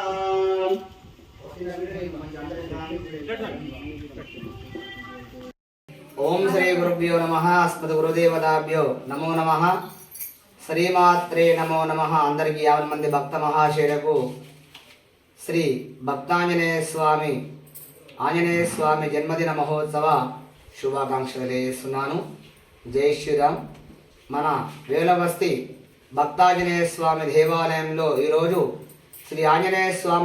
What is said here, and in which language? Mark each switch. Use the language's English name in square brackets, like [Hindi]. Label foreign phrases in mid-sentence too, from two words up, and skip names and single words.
[Sanskrit] ओम श्री गुरुभ्यो नमः. अस्मद् गुरुदेवताभ्यो नमो नमः. శ్రీమాత్రే నమో నమః. [Telugu] అందరికీ 50 మంది భక్త మహాశయులకు శ్రీ భక్తాంజనేయ స్వామి ఆంజనేయ స్వామి జన్మదిన మహోత్సవ శుభాకాంక్షలు తెలియజేస్తున్నాను. జై శ్రీరామ్. మన వేలవస్తి భక్తాంజనేయ స్వామి దేవాలయంలో ఈరోజు శ్రీ ఆంజనేయ స్వామి